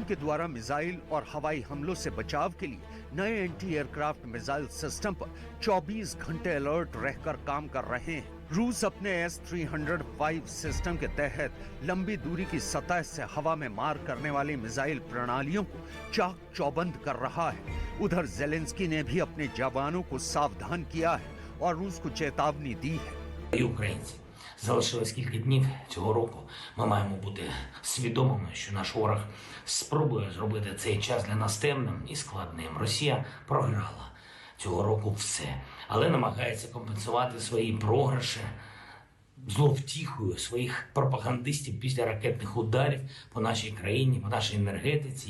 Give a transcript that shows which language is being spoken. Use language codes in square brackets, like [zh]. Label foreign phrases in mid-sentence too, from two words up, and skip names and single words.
[hi] के द्वारा मिसाइल और हवाई हमलों से बचाव के लिए नए [en] anti aircraft missile system [hi] पर 24 घंटे अलर्ट रहकर काम कर रहे हैं। रूस अपने S-305 सिस्टम के तहत लंबी दूरी की सतह से हवा में मार करने वाली मिसाइल प्रणालियों को चाक चौबंद कर रहा है। उधर जेलेंस्की ने भी अपने जवानों को सावधान किया है और रूस को चेतावनी दी है। [uk] Українці, залишилось кілька днів цього року. Ми маємо бути свідомими, що наш ворог спробує зробити цей час для нас темним і складним. Росія програла цього року все, але намагається компенсувати свої програші зловтіхою своїх пропагандистів після ракетних ударів по нашій країні, по нашій енергетиці.